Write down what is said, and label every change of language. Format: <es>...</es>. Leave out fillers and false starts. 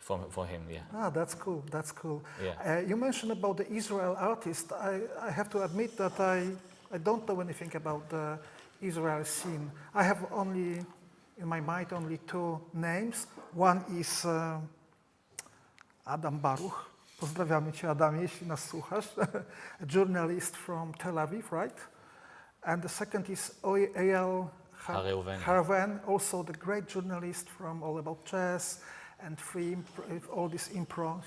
<en>For him, yeah. Ah, that's cool. That's cool. Yeah. You mentioned about the Israel artist. I have to admit that I don't know anything about the Israel scene. I have only in my mind only two names. One is Adam Baruch.</en> <pl>Pozdrawiamy cię, Adamie, jeśli nas słuchasz.</pl> <en>A journalist from Tel Aviv, right? And the second is Eyal Haravan, also the great journalist from All About Jazz and all this impro.</en>